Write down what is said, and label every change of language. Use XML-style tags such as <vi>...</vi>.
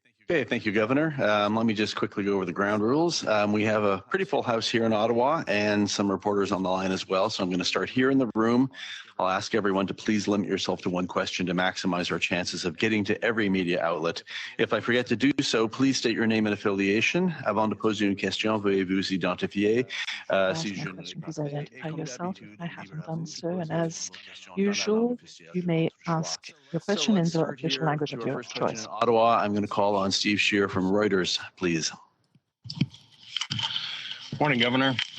<en>Okay, thank you, Governor. Let me just quickly go over the ground rules. We have a pretty full house here in Ottawa and some reporters on the line as well. So I'm going to start here in the room. I'll ask everyone to please limit yourself to one question to maximize our chances of getting to every media outlet. If I forget to do so, please state your name and affiliation.</en> <fr>Avant de poser une question, veuillez vous identifier.</fr> <en>Ask my question, please identify yourself if I haven't done so. And as usual, you may ask your question in the official language of your choice. Ottawa, I'm going to call on Steve Shear from Reuters, please. Morning, Governor.</en>